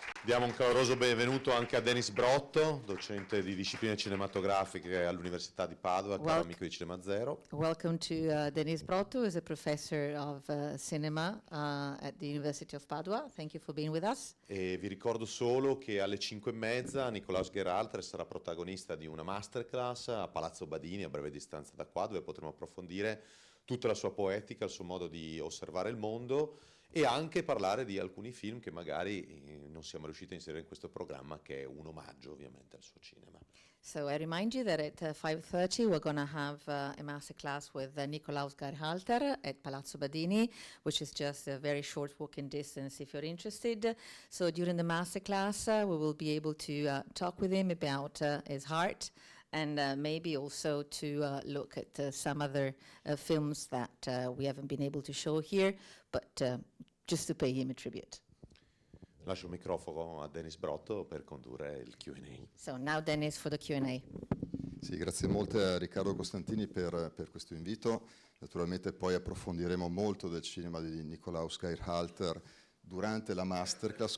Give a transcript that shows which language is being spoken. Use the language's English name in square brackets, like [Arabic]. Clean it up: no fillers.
[Italian] Diamo un caloroso benvenuto anche a Denis Brotto, docente di discipline cinematografiche all'Università di Padova, caro amico di Cinema Zero. [English] Welcome to Denis Brotto, who is a professor of cinema at the University of Padua. Thank you for being with us. [Italian] E vi ricordo solo che alle 5:30 Nikolaus Geirhalter sarà protagonista di una masterclass a Palazzo Badini, a breve distanza da qua, dove potremo approfondire tutta la sua poetica, il suo modo di osservare il mondo e anche parlare di alcuni film che magari non siamo riusciti a inserire in questo programma, che è un omaggio ovviamente al suo cinema. [English] So I remind you that at 5:30 we're going to have a masterclass with Nikolaus Geirhalter at Palazzo Badini, which is just a very short walking distance if you're interested. So during the masterclass we will be able to talk with him about his heart and maybe also to look at some other films that we haven't been able to show here, but just to pay him a tribute. [Italian] Lascio il microfono a Denis Brotto per condurre il Q&A. [English] So now Denis for the Q&A. [Italian] Sì, grazie molte a Riccardo Costantini per questo invito. Naturalmente poi approfondiremo molto del cinema di Nikolaus Geirhalter durante la masterclass.